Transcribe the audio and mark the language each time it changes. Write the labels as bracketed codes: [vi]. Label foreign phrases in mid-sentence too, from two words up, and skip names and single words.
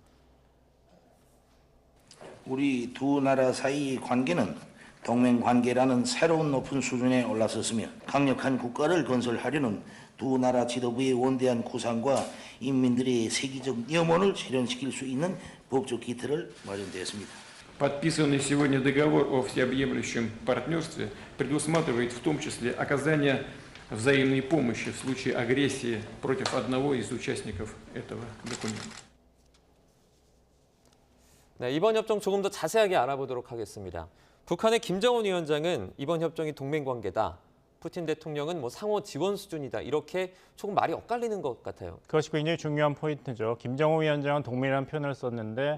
[ko] 우리 두 나라 사이의 관계는 동맹 관계라는 새로운 높은 수준에 올라섰으며 강력한 국가를 건설하려는 두 나라 지도부의 원대한 구상과 인민들의 세계적 염원을 실현시킬 수 있는 법적 기틀을 마련되었습니다. [ru] Подписанный сегодня договор о всеобъемлющем партнерстве предусматривает в том числе оказание взаимной помощи в случае агрессии против одного из участников этого документа. [ko] 네, 이번 협정 조금 더 자세하게 알아보도록 하겠습니다. 북한의 김정은 위원장은 이번 협정이 동맹 관계다. 푸틴 대통령은 상호 지원 수준이다. 이렇게 조금 말이 엇갈리는 것 같아요. 그것이 굉장히 중요한 포인트죠. 김정은 위원장은 동맹이라는 표현을 썼는데